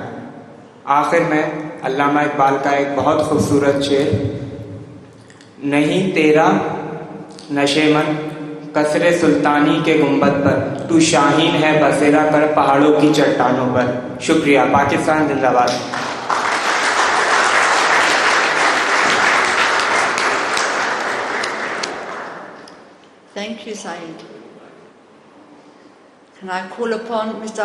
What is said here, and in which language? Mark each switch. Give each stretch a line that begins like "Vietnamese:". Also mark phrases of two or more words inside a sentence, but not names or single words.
Urdu: آخر میں علامہ اقبال کا ایک بہت خوبصورت شعر، نہیں تیرا نشیمن قصر سلطانی کے گنبد پر، تو شاہین ہے بسیرا کر پہاڑوں کی چٹانوں پر. شکریہ۔ پاکستان زندہ باد.
English: Thank you, Saeed. Can I call upon Mr.